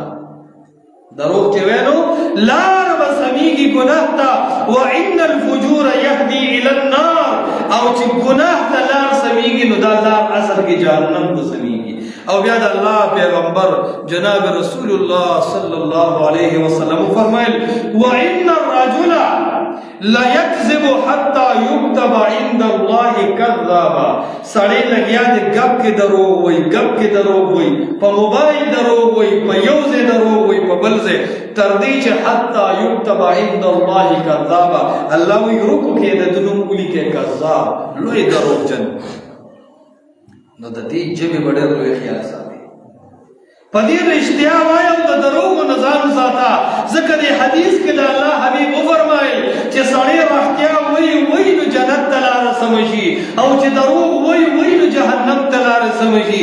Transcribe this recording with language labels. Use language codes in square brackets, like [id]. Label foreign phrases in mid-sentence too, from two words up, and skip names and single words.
[ps] دروغ چې وینو لار به سمیږي ګناه ته. [ar] وان الفجور یهدی الی النار [ps] او چې ګناه ته لار سمیږي نو دا لار اصل کې جهنم ته سمیږي. او بیا د الله پیغمبر جناب رسول الله [ar] صلی الله علیه وسلم [ps] فرمایل [ar] وان الرجل لا يكذب حتى يكتب عند الله كذابا. [ps] سړی لګیا دی ګپ کې دروغ وایي ګپ کې دروغ وایي په موبایل دروغ وایي په یو ځای دروغ وایي په بل ځای تر دې چې [ar] حتی یكتب عند الله كذابا [ps] الله وایي رکو کې د ده نوم ولیکئ کذاب لوی دروغجن. نو د دې ژبې به ډېر لوی خیال ساتي. په دې رښتیا وایه او د دروغو نه ځان وساته ځکه دې حدیث کې د الله حبیب وفرمایل چې سړی رښتیا وایي نو جنت ته لاره سمه شي او چې دروغ وایي نو جهنم ته لاره سمه شي.